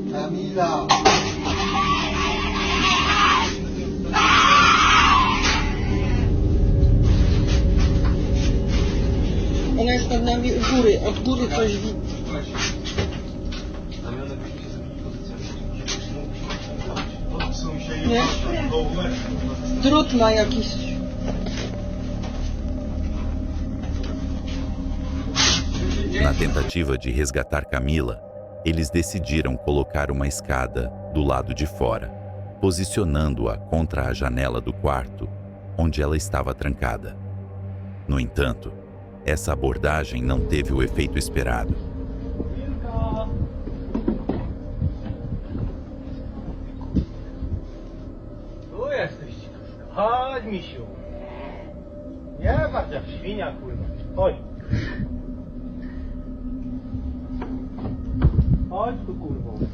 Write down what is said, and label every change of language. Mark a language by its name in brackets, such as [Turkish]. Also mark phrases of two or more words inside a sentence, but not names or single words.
[Polish] Camila! Ona jest nad nami u góry, od góry coś widzi. Nie? Drut ma jakiś. [Portuguese] Na tentativa de resgatar Camila, eles decidiram colocar uma escada do lado de fora, posicionando-a contra a janela do quarto, onde ela estava trancada. No entanto, essa abordagem não teve o efeito esperado. [Polish] Tu jesteś, chodź, misiu. Nie patrz jak świnia, kurwa. Chodź. Chodź tu, kurwo.